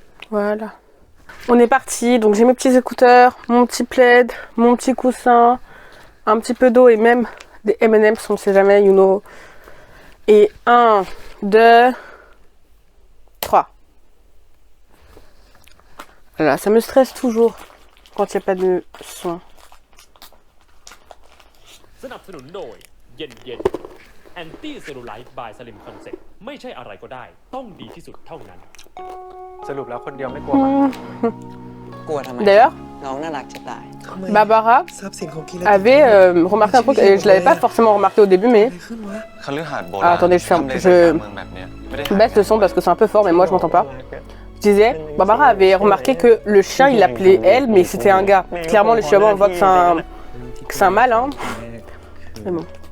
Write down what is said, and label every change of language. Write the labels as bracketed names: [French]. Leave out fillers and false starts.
[French] Voilà. On est parti, donc j'ai mes petits écouteurs, mon petit plaid, mon petit coussin, un petit peu d'eau et même des M&M's, on ne sait jamais, [English] you know. [French] Et 1, 2, 3. Voilà, ça me stresse toujours quand il n'y a pas de son. [Thai] สนับสนุนโดยเย็นแอนตี้เซลลูไลท์บายสลิมคอนเซ็ปต์ไม่ใช่อะไรก็ได้ต้องดีที่สุดเท่านั้นสรุปแล้วคนเดียวไม่กลัวมั้ยกลัวทำไม D'ailleurs, น้องน่ารักจะตาย [French] Barbara avait remarqué un truc, et je l'avais pas forcément remarqué au début, mais... Ah, attendez, je baisse le son parce que c'est un peu fort, mais moi je m'entends pas. Je disais, Barbara avait remarqué que le chien il l'appelait elle, mais c'était un gars. Clairement, le chihuahua, on voit que c'est un mâle, hein. Mais bon.